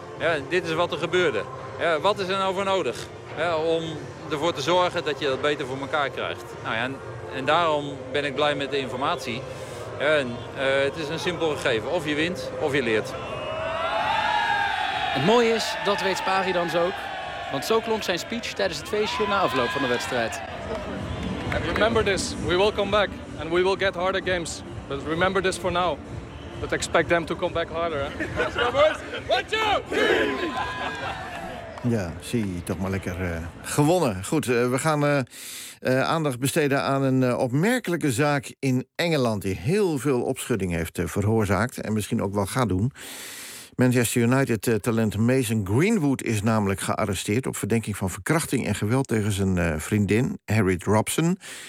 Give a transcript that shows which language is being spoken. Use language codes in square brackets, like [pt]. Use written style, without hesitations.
[nl] Ja, dit is wat er gebeurde. Ja, wat is er nou voor nodig om ervoor te zorgen dat je dat beter voor elkaar krijgt? Nou ja, en daarom ben ik blij met de informatie. En het is een simpel gegeven. Of je wint, of je leert. Het mooie is, dat weet Sparidans ook. Want zo klonk zijn speech tijdens het feestje na afloop van de wedstrijd. [en] Remember this, we will come back and we will get harder games. But remember this for now. But expect them to come back harder. [nl] Ja, zie, toch maar lekker gewonnen. Goed, we gaan aandacht besteden aan een opmerkelijke zaak in Engeland die heel veel opschudding heeft veroorzaakt en misschien ook wel gaat doen. Manchester United-talent Mason Greenwood is namelijk gearresteerd op verdenking van verkrachting en geweld tegen zijn vriendin, Harriet Robson.